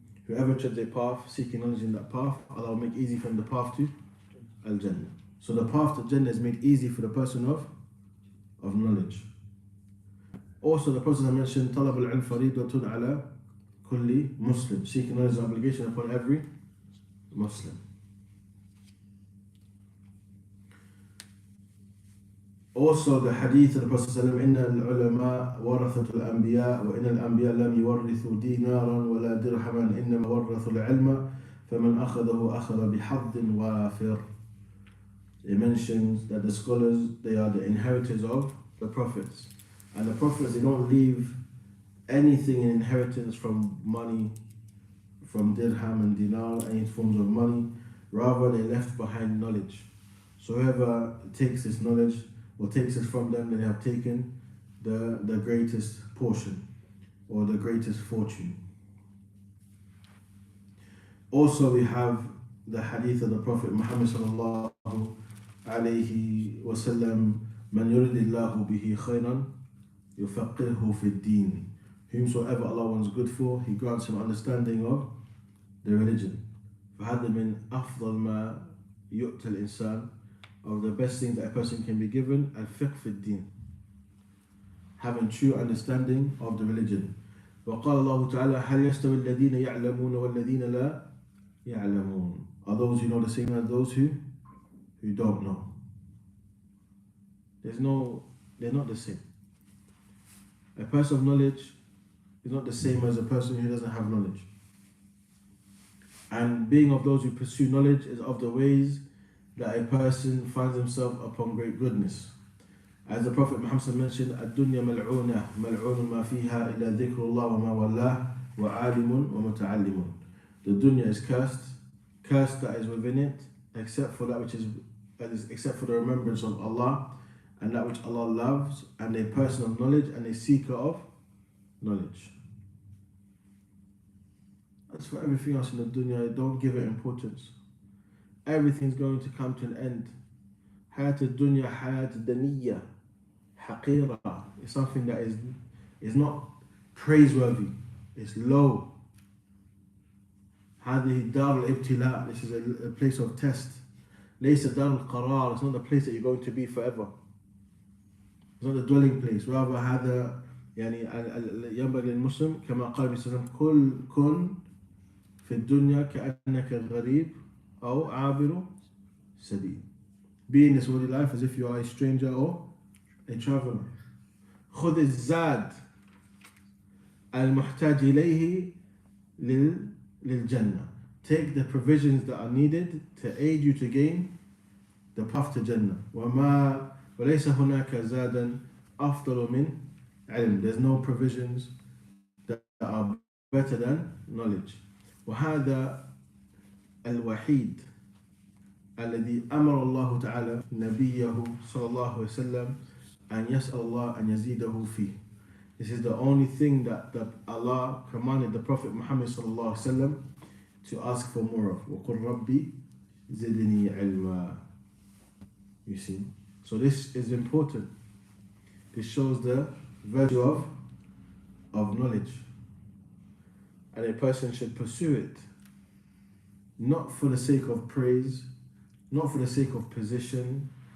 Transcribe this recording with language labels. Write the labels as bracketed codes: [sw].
[en] Whoever treads a path, seeking knowledge in that path, Allah will make easy from the path to Al-Jannah. So the path to Jannah is made easy for the person of knowledge. Also the Prophet mentioned, [ar] طلب العلم فريضة على كل Muslim. [en] Seeking knowledge is an obligation upon every Muslim. Also the hadith of the Prophet [ar] إن العلماء ورثة الأنبياء وإن الأنبياء لم يورثوا دينارا ولا درهما إنما ورثوا العلم فمن أخذه أخذ بحظ وافر. [en] It mentions that the scholars, they are the inheritors of the prophets, and the prophets, they don't leave anything in inheritance from money, from dirham and dinar, any forms of money. Rather, they left behind knowledge. So whoever takes this knowledge or takes it from them, they have taken the greatest portion or the greatest fortune. Also we have the hadith of the Prophet Muhammad sallallahu alayhi wa sallam, [ar] man yuridillahu bihi khayran yufaqqihhu fi ad-din. [en] Whomsoever Allah wants good for, He grants him understanding of the religion. [ar] فهذا من أفضل ما يؤتى الإنسان, [en] of the best things that a person can be given, [ar] al-fiqh fi ad-din, [en] having true understanding of the religion. [ar] وقال الله تعالى هل يستوي الذين يعلمون والذين لا يعلمون. [en] Are those who know the same as those who don't know? They're not the same. A person of knowledge is not the same as a person who doesn't have knowledge. And being of those who pursue knowledge is of the ways that a person finds himself upon great goodness. As the Prophet Muhammad mentioned, [ar] الدنيا ملعونة ملعون ما فيها إلا ذكر الله وما والاه وعالم ومتعلم. [en] The dunya is cursed that is within it, except for except for the remembrance of Allah and that which Allah loves, and a person of knowledge and a seeker of knowledge. As for everything else in the dunya, don't give it importance. Everything's going to come to an end. [ar] Hayat al-dunya, hayat al-daniyya, haqira, [en] is something that is not praiseworthy, it's low. [ar] هذه دار الابتلاء, [en] this is a place of test. [ar] ليس دار القرار, [en] it's not the place that you're going to be forever. It's not the dwelling place. [ar] Rather هذا يعني ينبغي للمسلم كما قال النبي صلى الله عليه وسلم كن في الدنيا كأنك غريب أو عابر سبيل. [en] Be in this worldly life as if you are a stranger or a traveler. [ar] خذ الزاد المحتاج إليه للجنة. [en] Take the provisions that are needed to aid you to gain the path to Jannah. [ar] وليس هناك زادا أفضل من علم. [en] There's no provisions that are better than knowledge. [ar] وهذا الوحيد الذي أمر الله تعالى نبيه صلى الله عليه وسلم أن يسأل الله أن يزيده فيه. [en] This is the only thing that Allah commanded the Prophet Muhammad [ar] صلى الله عليه وسلم [en] to ask for more of. [ar] وقل ربي زدني علما. [en] You see, so this is important. This shows the value of knowledge, and a person should pursue it, not for the sake of praise, not for the sake of position,